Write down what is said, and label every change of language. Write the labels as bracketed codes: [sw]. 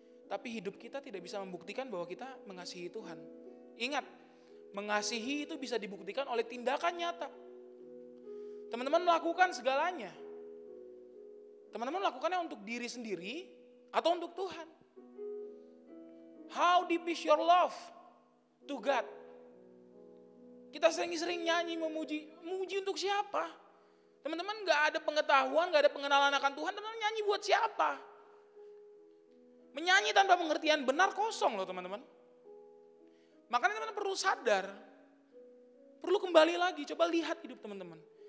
[id] Tapi hidup kita tidak bisa membuktikan bahwa kita mengasihi Tuhan. Ingat, mengasihi itu bisa dibuktikan oleh tindakan nyata. Teman-teman melakukan segalanya. Teman-teman melakukannya untuk diri sendiri atau untuk Tuhan. [en] How deep is your love to God? [id] Kita sering-sering nyanyi memuji untuk siapa? Teman-teman gak ada pengetahuan, gak ada pengenalan akan Tuhan, teman-teman nyanyi buat siapa? Menyanyi tanpa pengertian benar kosong loh, teman-teman. Makanya teman-teman perlu sadar, perlu kembali lagi, coba lihat hidup teman-teman.